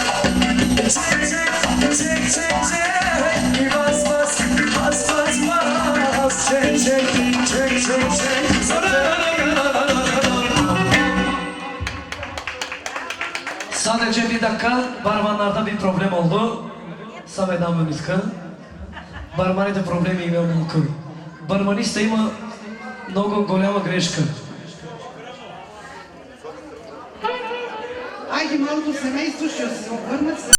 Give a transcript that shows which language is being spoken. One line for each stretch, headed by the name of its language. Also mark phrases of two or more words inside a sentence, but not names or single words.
Turkish: Çek bas çek Sadece bir dakika, barmanlarda bir problem oldu.
Bulgarian: Само една минутка. Барманите проблеми има малко. Барманиста има много голяма грешка. Айде малото семейство ще се обърнат